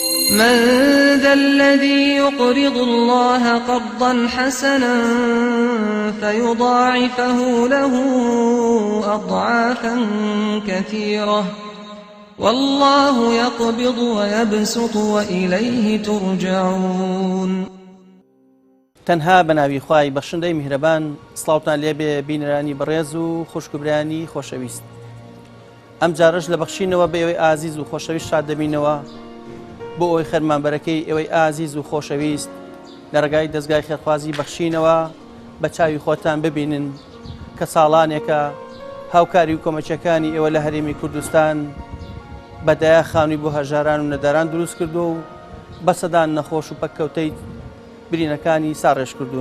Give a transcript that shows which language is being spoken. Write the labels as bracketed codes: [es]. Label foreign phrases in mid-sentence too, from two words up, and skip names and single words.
[ar] من ذا الذي يقرض الله قرضا حسنا فيضاعفه له أضعافا كثيرة والله يقبض ويبسط وإليه ترجعون. [ckb] تەنها بەناوی خوای بەخشندەی میهرەبان سڵاوتان لێبێ بینەرانی بەڕێز و خوشکبرانی خۆشەویست. ئەم جارەش لە بەخشینەوە بە ئێوەی ئازیز و خۆشەویست شاد دەبینەوە بۆ ئەوەی خەرمانبەرەکەی ئێوەی ئازیز و خۆشەویست لە ڕێگای دەستگای خێرخوازی بەخشینەوە بە چاوی خۆتان ببینن کە ساڵانێکە هاوکاری و کۆمەچەکانی ئێوە لە هەرێمی کوردستان بەدایە خانووی بۆ هەژاران و نەداران دروست کردو و بەسەدان نەخۆش و پەککەوتەی برینەکانی ساڕێژ کردوون.